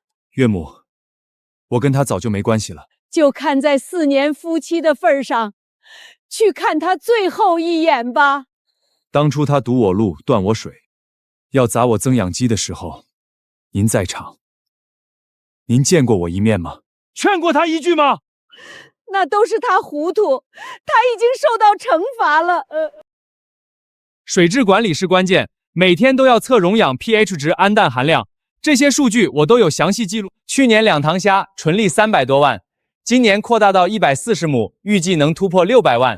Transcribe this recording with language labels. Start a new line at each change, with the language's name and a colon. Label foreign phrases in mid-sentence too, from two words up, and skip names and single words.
Chinese: 岳母，我跟他早就沒關係了。就看在4年夫妻的份上，去看他最後一眼吧。當初他堵我路，斷我水，要砸我增養雞的時候，您在場，您見過我一面嗎？勸過他一句嗎？那都是他糊塗，他已經受到懲罰了。水質管理是關鍵，每天都要測溶氧 pH 值、氨氮含量，這些數據我都有詳細記錄。去年2塘蝦純利300多萬，今年擴大到140畝，預計能突破600萬。